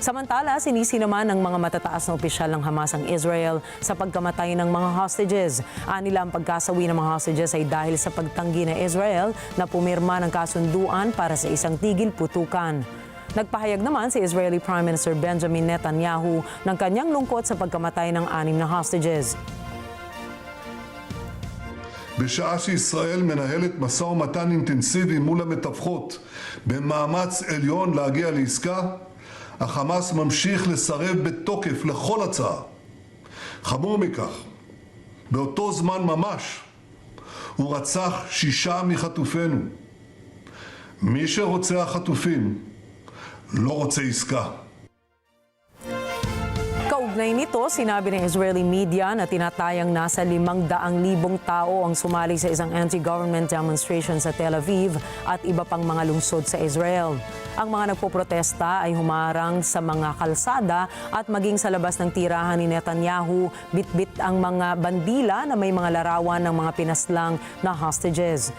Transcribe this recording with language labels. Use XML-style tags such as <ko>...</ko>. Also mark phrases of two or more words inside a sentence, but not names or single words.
<tl>Samantala, sinisi naman ng mga matataas na opisyal ng Hamas ang Israel sa pagkamatay ng mga hostages. Anila ang pagkasawi ng mga hostages ay dahil sa pagtanggi ng Israel na pumirma ng kasunduan para sa isang tigil putukan. Nagpahayag naman si</tl> <en>Israeli Prime Minister</en> <tl>Benjamin Netanyahu ng kanyang lungkot sa pagkamatay ng 6 na hostages.</tl> <he>בשעה שישראל מנהלת משא ומתן אינטנסיבי מול המתווכות במאמץ עליון להגיע לעסקה, החמאס ממשיך לסרב בתוקף לכל הצעה. חמור מכך, באותו זמן ממש הוא רצח 6 מחטופינו. מי שרוצה החטופים לא רוצה עסקה.</he> <tl>Kaugnay nito, sinabi ng</tl> <en>Israeli media</en> <tl>na tinatayang nasa 500,000 tao ang sumali sa isang</tl> <en>anti-government demonstration</en> <tl>sa Tel Aviv at iba pang mga lungsod sa Israel. Ang mga nagpoprotesta ay humarang sa mga kalsada at maging sa labas ng tirahan ni Netanyahu, bitbit ang mga bandila na may mga larawan ng mga pinaslang na hostages.</tl>